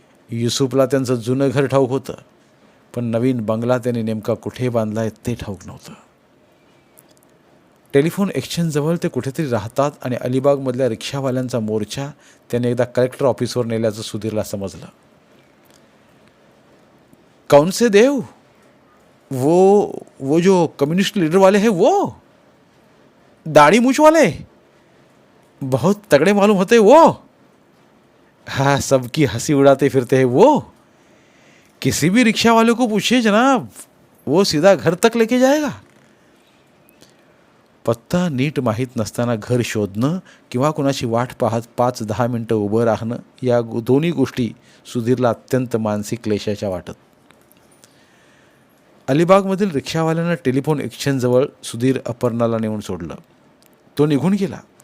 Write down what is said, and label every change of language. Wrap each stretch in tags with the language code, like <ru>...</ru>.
<mr>युसुफला त्यांचं जुनं घर ठाऊक होतं, पण नवीन बंगला त्याने नेमका कुठे बांधला आहे ते ठाऊक नव्हतं. टेलिफोन एक्सचेंजजवळ ते कुठेतरी राहतात आणि अलिबागमधल्या रिक्षावाल्यांचा मोर्चा त्याने एकदा कलेक्टर ऑफिसवर नेल्याचं सुधीरला समजलं.</mr> <hi>कौन से देव? वो जो कम्युनिस्ट लीडर वाले हैं, वो दाढ़ी मूछ वाले, बहुत तगड़े मालूम होते वो. हाँ, सबकी हंसी उड़ाते फिरते हैं वो. किसी भी रिक्शा वाले को पूछिए जनाब, वो सीधा घर तक लेके जाएगा.</hi> <mr>पत्ता नीट माहीत नसताना घर शोधणं किंवा कुणाची वाट पाहत 5-10 मिनटं उभं राहणं या दोन्ही गोष्टी सुधीरला अत्यंत मानसिक क्लेशाच्या वाटत. अलिबागमधील रिक्षावाल्यांना टेलिफोन एक्सचेंजजवळ सुधीर अपर्णाला नेऊन सोडलं. तो निघून गेला.</mr>